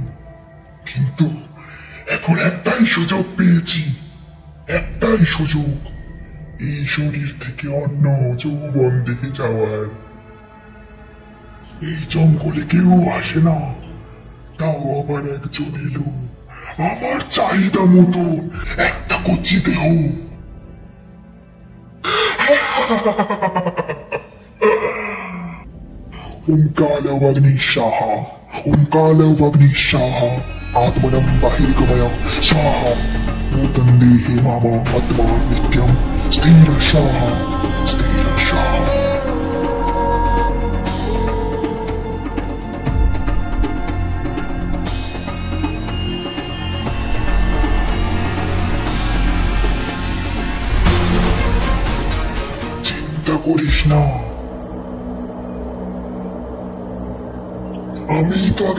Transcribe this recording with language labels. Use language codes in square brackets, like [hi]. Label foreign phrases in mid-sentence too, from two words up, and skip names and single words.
[bn] কিন্তু এখন একটাই সুযোগ পেয়েছি, একটাই সুযোগ এই শরীর থেকে অন্য যৌবন দেখে যাওয়ার। এই জঙ্গলে কেউ আসে না, তাও আবার একজন এলো আমার চাহিদা মতন একটা কচি দেহ। [sa] ओंकालवग्निशाः ओंकालवग्निशाः आत्मनं बहिर्गमय स्वाहा नूतं देहे मम आत्मा नित्यं स्थिरशाः स्थिरशाः। [bn] চিন্তা করিস না, আমি তো আগে